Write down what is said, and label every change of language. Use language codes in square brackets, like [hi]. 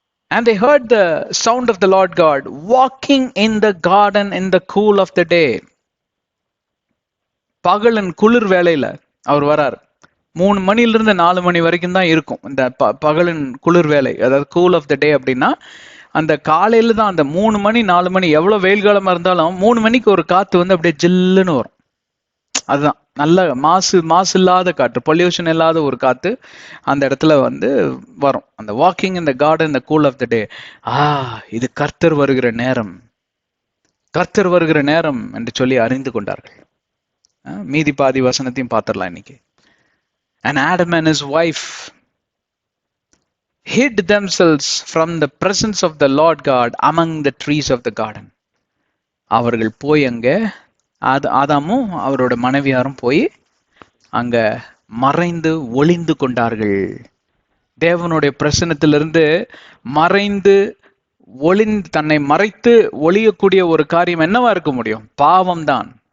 [en] And they heard the sound of the Lord God walking in the garden in the cool of the day. [ta] பகலின் குளிர் வேளையில அவர் வரார். 3 மணிலிருந்து 4 மணி வரைக்கும் தான் இருக்கும் இந்த பகலின் குளிர் வேலை, அதாவது [en] Cool of the day. [ta] அப்படின்னா அந்த காலையில தான், அந்த 3 மணி 4 மணி எவ்வளவு வெயில் காலமா இருந்தாலும் 3 மணிக்கு ஒரு காத்து வந்து அப்படியே ஜில்லுன்னு வரும். அதுதான் நல்ல மாசு இல்லாத காற்று, பொல்யூஷன் இல்லாத ஒரு காத்து அந்த இடத்துல வந்து வரும். [en] அந்த வாக்கிங் இந்த கார்டன் இந்த கூல் ஆஃப் த டே. [ta] இது கர்த்தர் வருகிற நேரம், கர்த்தர் வருகிற நேரம் என்று சொல்லி அறிந்து கொண்டார்கள். மீதி பாதி வசனத்தையும் பார்த்துடலாம் இன்னைக்கு. [en] And Adam and his wife hid themselves from the presence of the Lord God among the trees of the garden. [ta] அவர்கள் போய் அங்க ஆதாமும் அவரோட மனைவியாரும் போய் அங்க மறைந்து ஒளிந்து கொண்டார்கள். தேவனுடைய பிரசன்னத்திலிருந்து மறைந்து தன்னை மறைத்து ஒளியக்கூடிய ஒரு காரியம் என்னவா இருக்க முடியும்? பாவம்தான்.